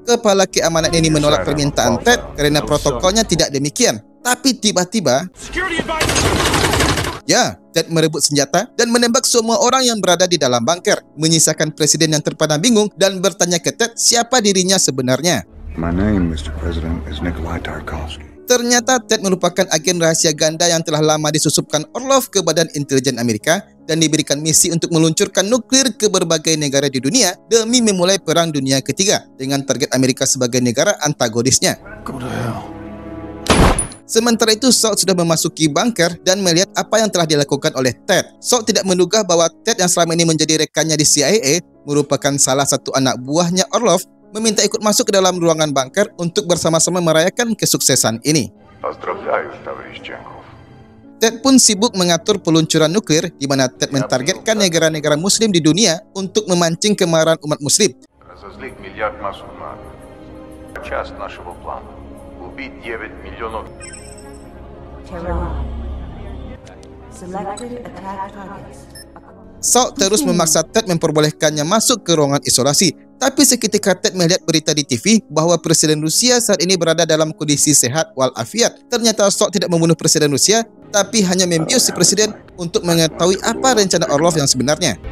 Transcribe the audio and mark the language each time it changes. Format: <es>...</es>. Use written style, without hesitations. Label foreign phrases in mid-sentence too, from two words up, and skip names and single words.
<id>Kepala keamanan ini menolak permintaan Ted karena protokolnya tidak demikian. Tapi tiba-tiba, ya, Ted merebut senjata dan menembak semua orang yang berada di dalam bunker, menyisakan presiden yang terpana bingung dan bertanya ke Ted siapa dirinya sebenarnya.</id> <en>My name, Mr. President, is Nikolai Tarkovsky.</en> <id>Ternyata Ted merupakan agen rahasia ganda yang telah lama disusupkan Orlov ke Badan Intelijen Amerika dan diberikan misi untuk meluncurkan nuklir ke berbagai negara di dunia demi memulai Perang Dunia Ketiga dengan target Amerika sebagai negara antagonisnya.</id> <en>Go to hell.</en> <id>Sementara itu, Salt sudah memasuki bunker dan melihat apa yang telah dilakukan oleh Ted. Salt tidak menduga bahwa Ted yang selama ini menjadi rekannya di CIA merupakan salah satu anak buahnya Orlov meminta ikut masuk ke dalam ruangan bunker untuk bersama-sama merayakan kesuksesan ini.</id> <ru>Поздравляю, товарищ Ченков.</ru> <id>Ted pun sibuk mengatur peluncuran nuklir, di mana Ted mentargetkan negara-negara Muslim di dunia untuk memancing kemarahan umat Muslim.</id> <ru>Разозлить миллиард мусульман. Часть нашего плана. Убить 9 миллионов. Tehran.</ru> <en>Selected attack targets.</en> <id>Salt terus memaksa Ted memperbolehkannya masuk ke ruangan isolasi. Tapi seketika Ted melihat berita di TV bahwa Presiden Rusia saat ini berada dalam kondisi sehat walafiat. Ternyata Salt tidak membunuh Presiden Rusia, tapi hanya membius si Presiden untuk mengetahui apa rencana Orlov yang sebenarnya.</id>